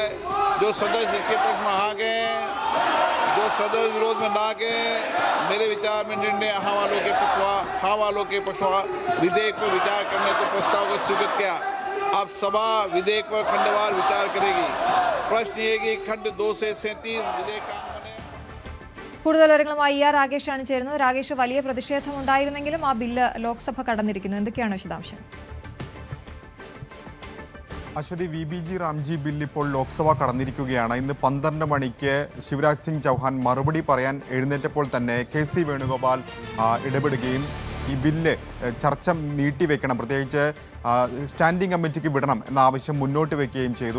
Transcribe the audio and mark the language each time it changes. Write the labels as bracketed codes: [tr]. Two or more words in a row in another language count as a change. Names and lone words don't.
[hi] जो सदस्य इसके पक्ष में आ गए हैं, जो सदस्य विरोध में ना गए, मेरे विचार में निर्णय हाँ वालों के पक्षवा विधेयक पर विचार करने को प्रस्ताव को स्वीकृत किया. अब सभा विधेयक पर खंडवार विचार करेगी. प्रश्न ये कि खंड 2 से 37 विधेयक का [ml] കൂടുതൽ വിവരങ്ങളുമായി രാകേഷാണ് ചേരുന്നത്. രാകേഷ്, വലിയ പ്രതിഷേധമുണ്ടായിരുന്നെങ്കിലും ആ ബില്ല് ലോക്സഭ കടന്നിരിക്കുന്നു. എന്തൊക്കെയാണ് വിശദാംശം? അശ്വതി, VBG റാംജി ബിൽ ഇപ്പോൾ ലോക്സഭ കടന്നിരിക്കുകയാണ്. ഇന്ന് 12 മണിക്ക് ശിവരാജ് സിംഗ് ചൗഹാൻ മറുപടി പറയാൻ എഴുന്നേറ്റപ്പോൾ തന്നെ KC വേണുഗോപാൽ ഇടപെടുകയും ഈ ബില്ല് ചർച്ച നീട്ടിവെക്കണം, പ്രത്യേകിച്ച് [en] standing committee [ml] വിടണം എന്ന ആവശ്യം മുന്നോട്ട് വയ്ക്കുകയും ചെയ്തു.